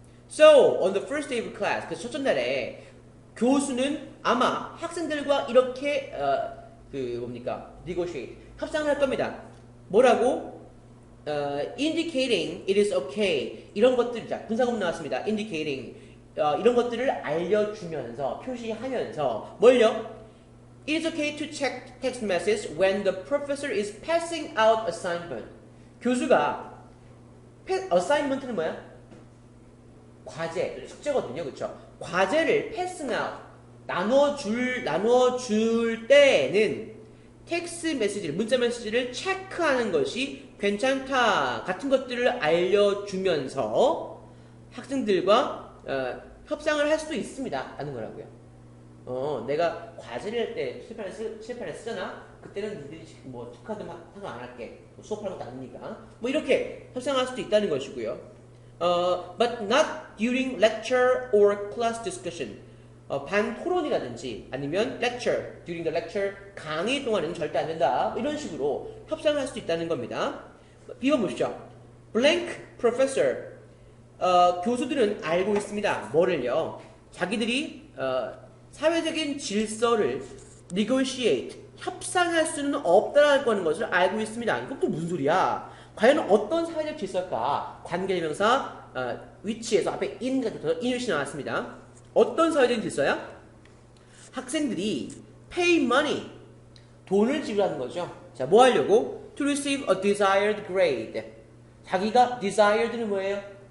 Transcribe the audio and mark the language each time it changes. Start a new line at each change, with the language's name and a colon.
English: So, on the first day of class,
Korean: 그 첫째 날에 교수는 아마 학생들과 이렇게 negotiate, 협상을 할 겁니다. 뭐라고?
English: Indicating it is okay.
Korean: 이런 것들, 자, 분사구문 나왔습니다.
English: Indicating.
Korean: 이런 것들을 알려주면서, 표시하면서, 뭘요?
English: It is okay to check text message when the professor is passing out assignment.
Korean: 교수가, assignment는 뭐야? 과제, 숙제거든요. 그쵸? 과제를 passing out, 나눠줄 때는 텍스트 메시지를, 문자 메시지를 체크하는 것이 괜찮다 같은 것들을 알려주면서 학생들과 협상을 할 수도 있습니다 하는 거라고요. 내가 과제를 할 때 실패를 쓰잖아. 그때는 니들이 뭐 체크하든 상관 안 할게. 뭐 수업하는 것도 아니니까. 뭐 이렇게 협상할 수도 있다는 것이고요.
English: But not during lecture or class discussion.
Korean: 반 토론이라든지 아니면 lecture,
English: during the lecture,
Korean: 강의 동안에는 절대 안 된다. 이런 식으로 협상을 할 수도 있다는 겁니다. B번 보시죠. Blank professor. 교수들은 알고 있습니다. 뭐를요? 자기들이 사회적인 질서를 negotiate, 협상할 수는 없다라고 하는 것을 알고 있습니다. 이것도 무슨 소리야? 과연 어떤 사회적 질서일까? 관계대명사 위치에서 앞에 in가 붙어서 in이 나왔습니다. 어떤 사회적인 질서야? 학생들이
English: pay money,
Korean: 돈을 지불하는 거죠. 자, 뭐 하려고?
English: To receive a desired grade.
Korean: 자기가 desired는 뭐예요?